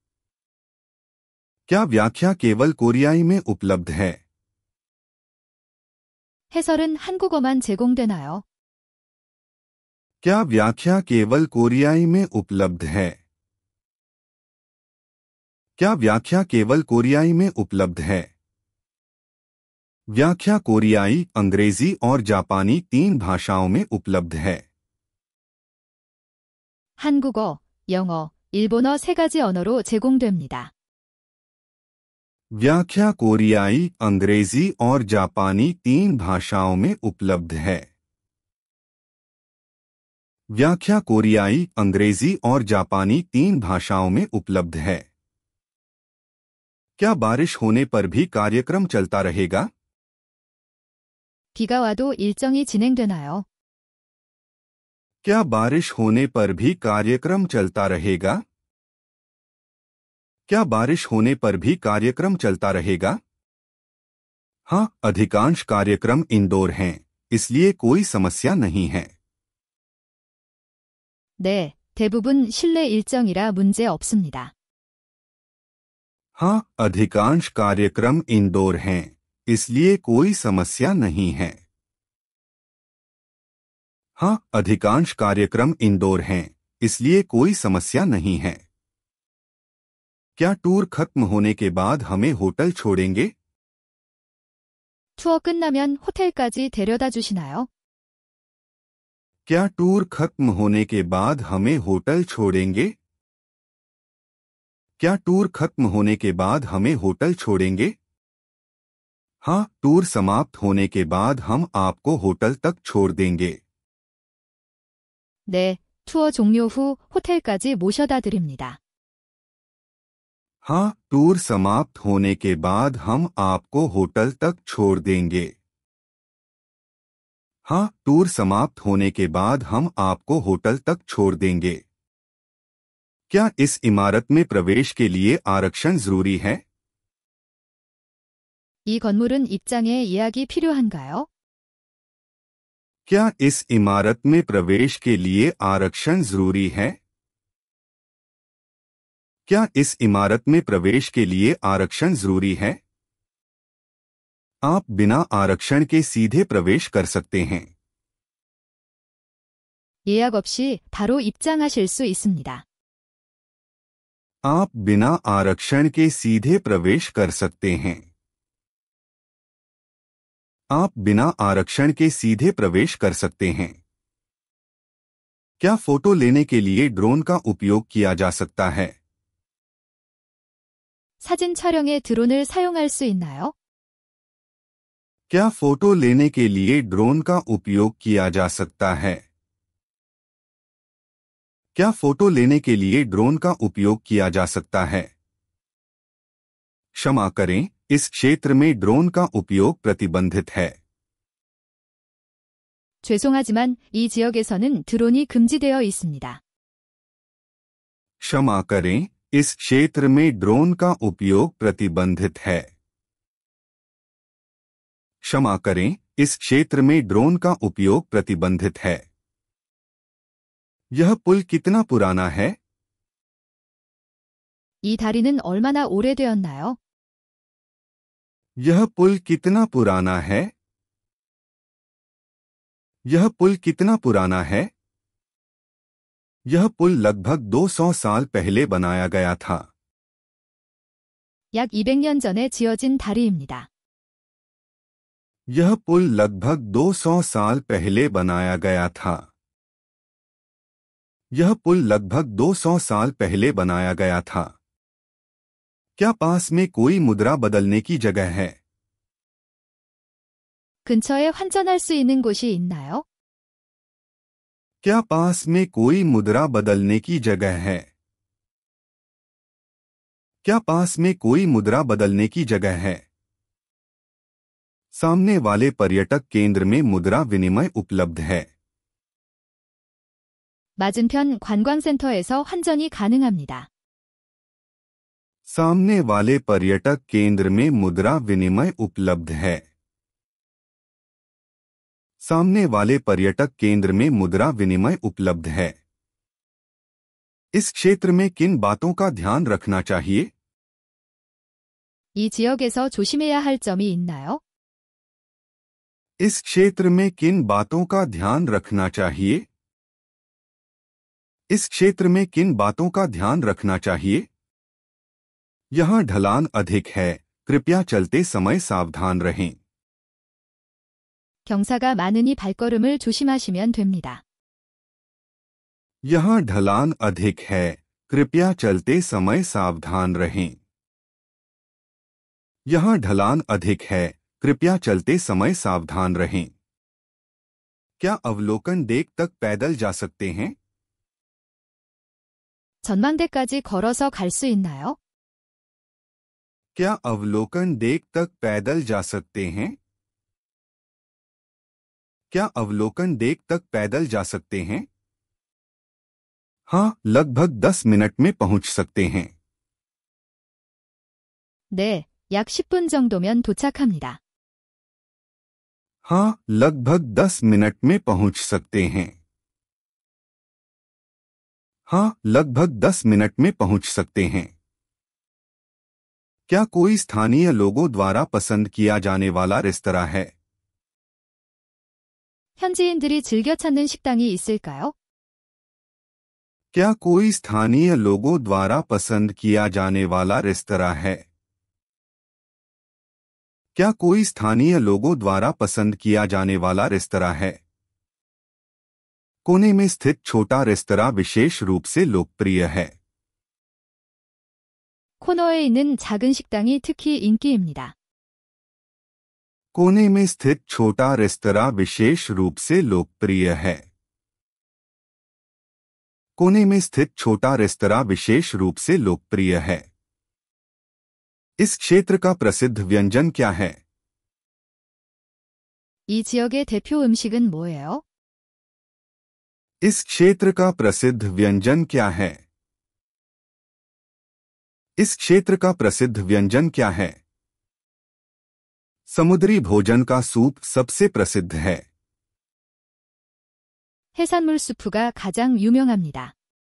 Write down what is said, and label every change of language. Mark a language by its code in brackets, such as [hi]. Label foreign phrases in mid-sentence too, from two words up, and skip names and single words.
[hi] क्या व्याख्या केवल कोरियाई में उपलब्ध है? [ko] 해설은 한국어만 제공되나요? [hi] क्या व्याख्या केवल कोरियाई में उपलब्ध है? क्या व्याख्या केवल कोरियाई में उपलब्ध है? व्याख्या कोरियाई, अंग्रेजी और जापानी 3 भाषाओं में उपलब्ध है। [ko] 한국어, 영어, 일본어 3가지 언어로 제공됩니다. [hi] व्याख्या कोरियाई, अंग्रेजी और जापानी 3 भाषाओं में उपलब्ध है। व्याख्या कोरियाई, अंग्रेजी और जापानी 3 भाषाओं में उपलब्ध है। क्या बारिश होने पर भी कार्यक्रम चलता रहेगा? [ko] 비가 와도 일정이 진행되나요? [hi] क्या बारिश होने पर भी कार्यक्रम चलता रहेगा? क्या बारिश होने पर भी कार्यक्रम चलता रहेगा? हाँ, अधिकांश कार्यक्रम इंडोर हैं, इसलिए कोई समस्या नहीं है। [ko] 네, 대부분 실내 일정이라 문제 없습니다. [hi] हाँ, अधिकांश कार्यक्रम इंडोर हैं, इसलिए कोई समस्या नहीं है। हाँ, अधिकांश कार्यक्रम इंडोर हैं, इसलिए कोई समस्या नहीं है। क्या टूर खत्म होने के बाद हमें होटल छोड़ेंगे? [ko] 투어 끝나면 호텔까지 데려다 주시나요? [hi] क्या टूर खत्म होने के बाद हमें होटल छोड़ेंगे? क्या टूर खत्म होने के बाद हमें होटल छोड़ेंगे? हाँ, टूर समाप्त होने के बाद हम आपको होटल तक छोड़ देंगे। [ko] 네, 투어 종료 후 호텔까지 모셔다 드립니다. [hi] हाँ, टूर समाप्त होने के बाद हम आपको होटल तक छोड़ देंगे। हाँ, टूर समाप्त होने के बाद हम आपको होटल तक छोड़ देंगे। क्या इस इमारत में प्रवेश के लिए आरक्षण जरूरी है? [ko] 이 건물은 입장에 예약이 필요한가요? [hi] क्या इस इमारत में प्रवेश के लिए आरक्षण जरूरी है? क्या इस इमारत में प्रवेश के लिए आरक्षण जरूरी है? आप बिना आरक्षण के सीधे प्रवेश कर सकते हैं। [ko] 예약 없이 바로 입장하실 수 있습니다. [hi] आप बिना आरक्षण के सीधे प्रवेश कर सकते हैं। आप बिना आरक्षण के सीधे प्रवेश कर सकते हैं। क्या फोटो लेने के लिए ड्रोन का उपयोग किया जा सकता है? [ko] 사진 촬영에 드론을 사용할 수 있나요? [hi] क्या फोटो लेने के लिए ड्रोन का उपयोग किया जा सकता है? क्या फोटो लेने के लिए ड्रोन का उपयोग किया जा सकता है? क्षमा करें, इस क्षेत्र में ड्रोन का उपयोग प्रतिबंधित है। [ko] 죄송하지만 이 지역에서는 드론이 금지되어 있습니다. [hi] क्षमा करें, इस क्षेत्र में ड्रोन का उपयोग प्रतिबंधित है। क्षमा करें, इस क्षेत्र में ड्रोन का उपयोग प्रतिबंधित है। यह पुल कितना पुराना है? [ko] 이 다리는 얼마나 오래되었나요? [hi] यह पुल कितना पुराना है? यह पुल कितना पुराना है? यह पुल लगभग 200 साल पहले बनाया गया था। [ko] 약 200년 전에 지어진 다리입니다. [hi] यह पुल लगभग 200 साल पहले बनाया गया था। यह पुल लगभग 200 साल पहले बनाया गया था। क्या पास में कोई मुद्रा बदलने की जगह है? [ko] 근처에 환전할 수 있는 곳이 있나요? [hi] क्या पास में कोई मुद्रा बदलने की जगह है? क्या पास में कोई मुद्रा बदलने की जगह है? सामने वाले पर्यटक केंद्र में मुद्रा विनिमय उपलब्ध है। [ko] 맞은편 관광센터에서 환전이 가능합니다. [hi] सामने वाले पर्यटक केंद्र में मुद्रा विनिमय उपलब्ध है। सामने वाले पर्यटक केंद्र में मुद्रा विनिमय उपलब्ध है। इस क्षेत्र में किन बातों का ध्यान रखना चाहिए? [ko] 이 지역에서 조심해야 할 점이 있나요? [hi] इस क्षेत्र में किन बातों का ध्यान रखना चाहिए? इस क्षेत्र में किन बातों का ध्यान रखना चाहिए? यहाँ ढलान अधिक है, कृपया चलते समय सावधान रहें। [ko] 경사가 많으니 발걸음을 조심하시면 됩니다. [hi] यहाँ ढलान अधिक है, कृपया चलते समय सावधान रहें। यहाँ ढलान अधिक है, कृपया चलते समय सावधान रहें। क्या अवलोकन डेक तक पैदल जा सकते हैं? [ko] 전망대까지 걸어서 갈 수 있나요? [hi] क्या अवलोकन डेक तक पैदल जा सकते हैं? क्या अवलोकन डेक तक पैदल जा सकते हैं? हाँ, लगभग 10 मिनट में पहुंच सकते हैं। [ko] 네, 약 10분 정도면 도착합니다. [hi] हाँ, लगभग 10 मिनट में पहुंच सकते हैं। हाँ, लगभग 10 मिनट में पहुंच सकते हैं। क्या कोई स्थानीय लोगों द्वारा पसंद किया जाने वाला रेस्तरां है? [ko] 현지인들이 즐겨 찾는 식당이 있을까요? [hi] क्या कोई स्थानीय लोगों द्वारा पसंद किया जाने वाला रेस्तरां है? क्या कोई स्थानीय लोगों द्वारा पसंद किया जाने वाला रेस्तरां है? कोने में स्थित छोटा रेस्तरां विशेष रूप से लोकप्रिय है। [ko] 코너에 있는 작은 식당이 특히 인기입니다. [hi] कोने में स्थित छोटा रेस्तरां विशेष रूप से लोकप्रिय है। कोने में स्थित छोटा रेस्तरां विशेष रूप से लोकप्रिय है। इस क्षेत्र का प्रसिद्ध व्यंजन क्या है? [ko] 이 지역의 대표 음식은 뭐예요? [hi] इस क्षेत्र का प्रसिद्ध व्यंजन क्या है? इस क्षेत्र का प्रसिद्ध व्यंजन क्या है? समुद्री भोजन का सूप सबसे प्रसिद्ध है। [ko] 해산물 수프가 가장 유명합니다.